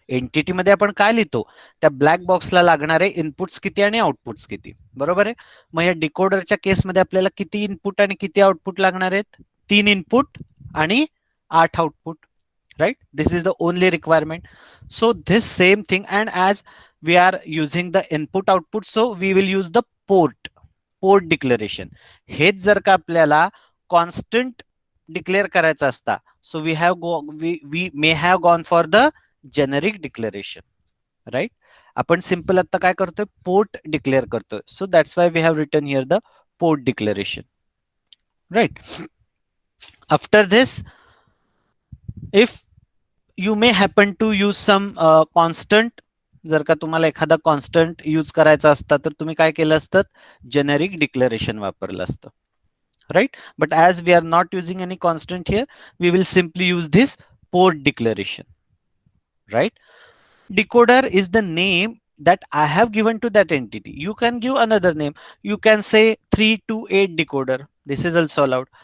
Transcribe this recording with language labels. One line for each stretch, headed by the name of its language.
Marathi: Entity मध्ये आपण काय लिहितो, त्या ब्लॅक बॉक्सला लागणारे इनपुट्स किती आणि आउटपुट्स किती, बरोबर आहे. मग या डिकोडरच्या केसमध्ये आपल्याला किती इनपुट आणि किती आउटपुट लागणार आहेत, 3 इनपुट आणि 8 output, right?
English: This is the only requirement. So this same thing, and as we are using the input output, so we will use the port declaration.
Marathi: हेच जर का आपल्याला
English: constant declare
Marathi: करायचा असता,
English: so we may have gone for the generic declaration, right?
Marathi: आपण simple आता काय करतोय, पोर्ट डिक्लेअर करतोय.
English: So that's why we have written here the port declaration, right. After this, if you may happen to use some constant,
Marathi: जर का तुम्हाला एखादा constant use करायचा असता तर तुम्ही काय केलं असतं, जेनेरिक डिक्लेरेशन वापरलं असतं, right?
English: But as we are not using any constant here, we will simply use this port declaration, right? Decoder is the name that I have given to that entity. You can give another name. You can say 328 decoder. This is also allowed.